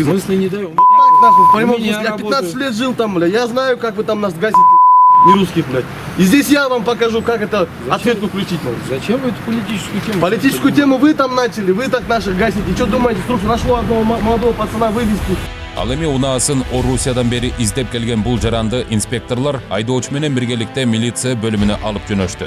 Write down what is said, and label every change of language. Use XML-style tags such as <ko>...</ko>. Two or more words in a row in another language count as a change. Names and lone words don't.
<ru>смысле не даю? Так, нахуй, в прямом У меня смысле, я 15 работают. лет жил там, бля, я знаю, как вы там нас газите. не русских, блядь. И здесь я вам покажу, как это ответку включить надо. Зачем вы эту политическую тему? Политическую тему вы там начали, вы так наших гасите. Что думаете, срочно нашло одного молодого пацана вывести?</ru> <ky>Ал эми унаасын Орусиядан бери издеп келген бул жаранды инспекторлор айдоочу менен биргеликте милиция бөлүмүнө алып жөнөштү.</ky>